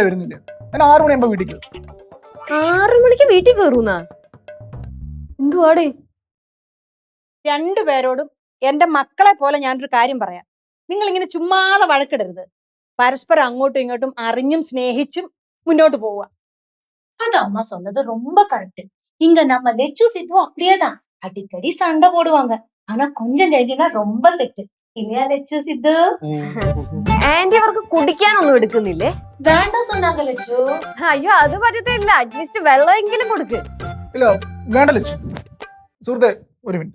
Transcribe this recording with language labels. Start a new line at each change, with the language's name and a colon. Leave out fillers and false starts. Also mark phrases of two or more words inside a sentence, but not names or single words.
Malayalam: ഞാൻ 6 മണിയാകുമ്പോ വീട്ടിൽ കയറും. 6 മണിക്ക് വീട്ടിൽ കയറുന്ന എന്തുവാടേ? രണ്ടുപേരോടും എന്റെ മക്കളെ പോലെ ഞാനൊരു കാര്യം പറയാം. നിങ്ങൾ ഇങ്ങനെ ചുമ്മാതെ വഴക്കിടരുത്. പരസ്പരം അങ്ങോട്ടും ഇങ്ങോട്ടും അറിഞ്ഞും സ്നേഹിച്ചും മുന്നോട്ട് പോവുക.
Tamil: அது அம்மா சொன்னது ரொம்ப கரெக்ட். இங்க நம்ம லெச்சு சித்துவும் அப்படியேதான். அடிக்கடி சண்டை போடுவாங்க. ஆனா கொஞ்சம் കഴിഞ്ഞാ ரொம்ப സെറ്റ്. இல்லையா லெச்சு சித்து?
Malayalam: ആന്റി അവർക്ക് കുടിക്കാനൊന്നും എടുക്കുന്നില്ലേ?
Tamil: வேண்டாம் சொன்னாங்க லெச்சு.
Malayalam: അയ്യോ, അത് പറ്റത്തില്ല. അറ്റ്ലീസ്റ്റ് വെള്ളമെങ്കിലും കൊടുക്ക്. ഇല്ല വേണ്ട ലച്ചു. സുഹൃത്തെ ഒരു മിനിറ്റ്.